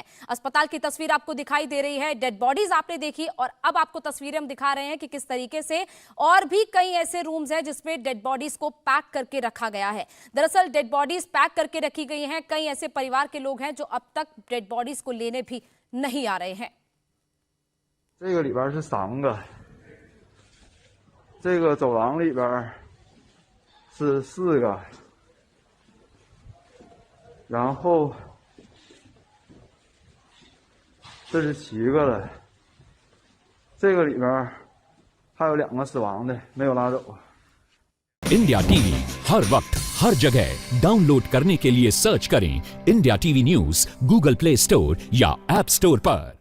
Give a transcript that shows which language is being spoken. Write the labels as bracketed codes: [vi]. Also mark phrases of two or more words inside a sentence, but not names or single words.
[hi] अस्पताल की तस्वीर आपको दिखाई दे रही है, [en] dead bodies [hi] आपने देखी, और अब आपको तस्वीरें हम दिखा रहे हैं कि किस तरीके से और भी कई ऐसे रूम्स हैं जिसमें [en] dead bodies [hi] को पैक करके रखा गया है। दरअसल [en] dead bodies [hi] पैक करके रखी गई हैं। कई ऐसे परिवार के लोग हैं जो अब तक [en] dead bodies [hi] को लेने भी नहीं आ रहे हैं। [zh] 这个里边是3个，这个走廊里边是4个，然后这是7个了，这个里边还有2个死亡的没有拉走。 [hi] इंडिया टीवी हर वक्त हर जगह डाउनलोड करने के लिए सर्च करें इंडिया टीवी न्यूज़ गूगल प्ले स्टोर या ऐप स्टोर पर।